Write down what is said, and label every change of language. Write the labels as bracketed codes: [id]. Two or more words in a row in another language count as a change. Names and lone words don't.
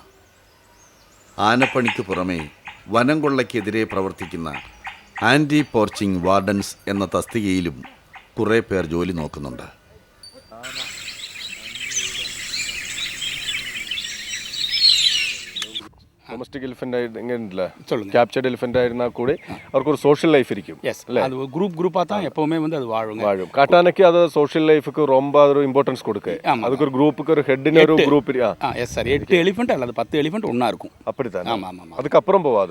[ml] ആനപ്പണിക്ക് പുറമേ വനം കൊള്ളയ്ക്കെതിരെ പ്രവർത്തിക്കുന്ന [en] anti poaching wardens [ml] എന്ന തസ്തികയിലും കുറേ പേർ ജോലി നോക്കുന്നുണ്ട്. [en] domestic elephant [ml] എങ്ങനെയില്ല, [en] captured elephant [ta] ஆயிருந்தா கூட அவருக்கு ஒரு [en] social life [ta] இருக்கும். அது குரூப்பாக தான் எப்போவுமே வந்து அது வாழும். காட்டானக்கு அது [en] social lifeக்கு [ta] ரொம்ப ஒரு இம்பார்ட்டன்ஸ் கொடுக்கு. அதுக்கு ஒரு குரூப்புக்கு ஒரு ஹெட்னு ஒரு குரூப் [en] yes sir. [ta] 8 எலிஃபென்ட் அல்லது 10 எலிஃபென்ட் ஒன்றா இருக்கும். அப்படித்தான். ஆமாம் ஆமாம். அதுக்கப்புறம் போகாது,